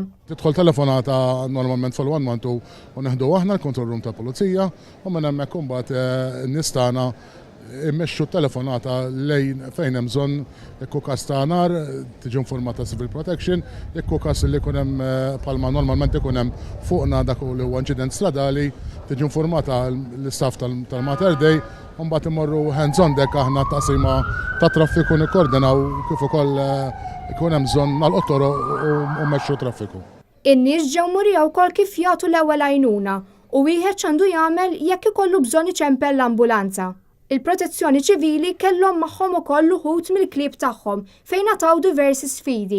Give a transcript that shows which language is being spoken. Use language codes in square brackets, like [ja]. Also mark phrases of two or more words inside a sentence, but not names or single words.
[mt] Tidħol telefonata normalment fil-112 u neħdu aħna l- [en] control room [mt] tal-pulizija u minn hemmhekk imbagħad nistana immexxu telefonata lejn fejn hemm bżonn jekk hu każ ta' nar tiġi informata [en] civil protection, [mt] jekk hu każ li jkun hemm bħalma normalment ikun hemm fuqna dak li huwa inċident stradali, tiġi informata l-istaff tal-Mater Dei u mbagħad imorru [en] hands on deck [mt] aħna taqsima ta' traffiku nikkoordinaw kif ukoll ikun hemm bżonn nagħlqu toroq u mmexxu traffiku. In-nies ġew murija wkoll kif jagħtu l-ewwel għajnuna u wieħed x'għandu jagħmel jekk ikollu bżonn iċempel l-ambulanza. Il-protezzjoni ċivili kellhom magħhom ukoll uħud mill-klieb tagħhom fejn nataw diversi sfidi.